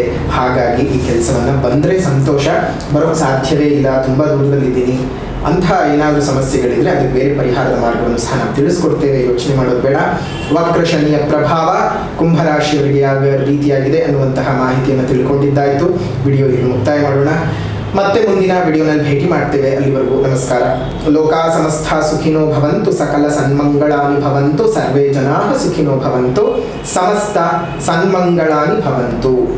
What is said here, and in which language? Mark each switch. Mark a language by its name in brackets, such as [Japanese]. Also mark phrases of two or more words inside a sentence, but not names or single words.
[Kannada] ಹಾಗಾಗಿ ಈ ಕೆಲಸವನ್ನು ಬಂದರೆ ಸಂತೋಷ, ಬರೋಕ್ಕೆ ಸಾಧ್ಯವೇ ಇಲ್ಲ, ತುಂಬ ದೂರದಲ್ಲಿದ್ದೀನಿ, ಅಂಥ ಏನಾದರೂ ಸಮಸ್ಯೆಗಳಿದ್ರೆ ಅದಕ್ಕೆ ಬೇರೆ ಪರಿಹಾರದ ಮಾರ್ಗವನ್ನು ಸಹ ನಾವು ತಿಳಿಸ್ಕೊಡ್ತೇವೆ, ಯೋಚನೆ ಮಾಡೋದು ಬೇಡ. ವಕ್ರ ಶನಿಯ ಪ್ರಭಾವ ಕುಂಭರಾಶಿಯವರಿಗೆ ಯಾವ ರೀತಿಯಾಗಿದೆ ಅನ್ನುವಂತಹ ಮಾಹಿತಿಯನ್ನು ತಿಳ್ಕೊಂಡಿದ್ದಾಯಿತು. ವಿಡಿಯೋ ಇಲ್ಲಿ ಮುಕ್ತಾಯ ಮಾಡೋಣ. ಮತ್ತೆ ಮುಂದಿನ ವಿಡಿಯೋನಲ್ಲಿ ಭೇಟಿ ಮಾಡ್ತೇವೆ. ಅಲ್ಲಿವರೆಗೂ ನಮಸ್ಕಾರ. [Sanskrit] ಲೋಕಾ ಸಮಸ್ತ ಸುಖಿನೋ ಭವಂತು, ಸಕಲ ಸನ್ಮಂಗಳಾನಿ ಭವಂತು, ಸರ್ವೇ ಜನಾಃ ಸುಖಿನೋ ಭವಂತು, ಸಮಸ್ತ ಸನ್ಮಂಗಳಾನಿ ಭವಂತು.